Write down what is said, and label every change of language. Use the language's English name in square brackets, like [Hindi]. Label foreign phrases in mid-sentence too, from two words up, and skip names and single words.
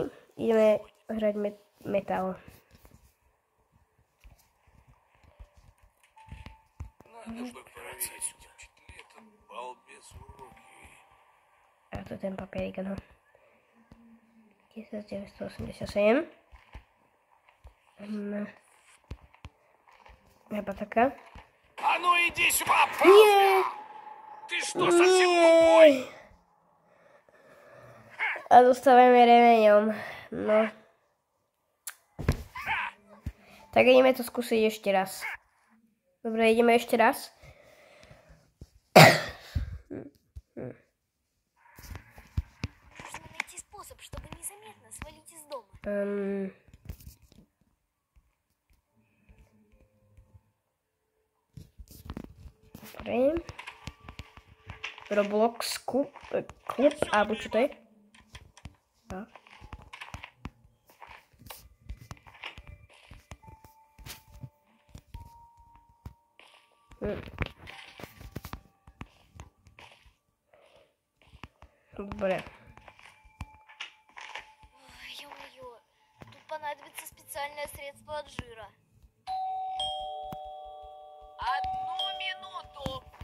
[Slovak] Ideme hrať metal. A to je ten papierik, no. 1987. Baterka. [Russian] А ну иди сюда, [Slovak] Nie! [Russian] Ты что, совсем тупой? [Slovak] Nie! A dostávame remeňom. No. Tak ideme to skúsiť ešte raz. Dobre, ideme ešte raz. [Russian] Нужно найти способ, чтобы незаметно свалить из дома. [Slovak] Dobre. Roblox klub, alebo čo to je? No. Dobre. [Russian] Ё-моё, тут понадобится специальное средство от жира. Одну минуту.